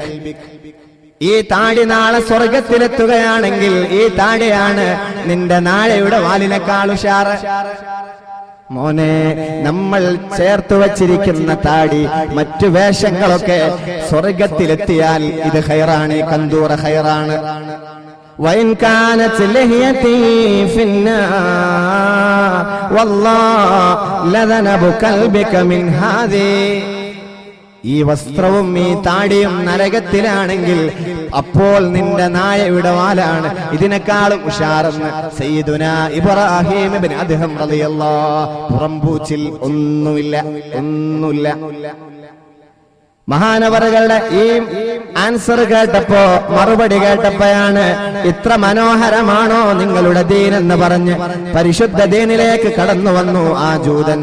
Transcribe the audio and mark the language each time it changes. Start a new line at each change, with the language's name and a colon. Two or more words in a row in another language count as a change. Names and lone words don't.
Malayalam: ഈ താടി നാളെ സ്വർഗത്തിലെത്തുകയാണെങ്കിൽ ഈ താടിയാണ് നിന്റെ നായയുടെ വാലിനേക്കാൾ ഉഷാറ്. മോനെ, നമ്മൾ ചേർത്തു വച്ചിരിക്കുന്ന താടി, മറ്റു വേഷങ്ങളൊക്കെ സ്വർഗത്തിലെത്തിയാൽ ഇത് ഖൈറാണ്, കന്തൂറ ഖൈറാണ്.
Arabic: وإن كانت لحيتي في النار والله لذنب كلبك من هذه.
Malayalam: ഈ വസ്ത്രവും ഈ താടിയും നരകത്തിലാണെങ്കിൽ അപ്പോൾ നിന്റെ നായയുടെ വാലാണ് ഇതിനേക്കാളും ഉഷാറെന്ന് സയ്യിദുനാ ഇബ്രാഹിം ഇബ്നു അദ്ഹം റളിയല്ലാഹു. പുറംപൂച്ചിൽ ഒന്നുമില്ല. മഹാനവറുകളുടെ ഈ ആൻസർ കേട്ടപ്പോ, മറുപടി കേട്ടപ്പോഴാണ് ഇത്ര മനോഹരമാണോ നിങ്ങളുടെ ദീൻ എന്ന് പറഞ്ഞ് പരിശുദ്ധ ദീനിലേക്ക് കടന്നു വന്നു ആ ജൂതൻ.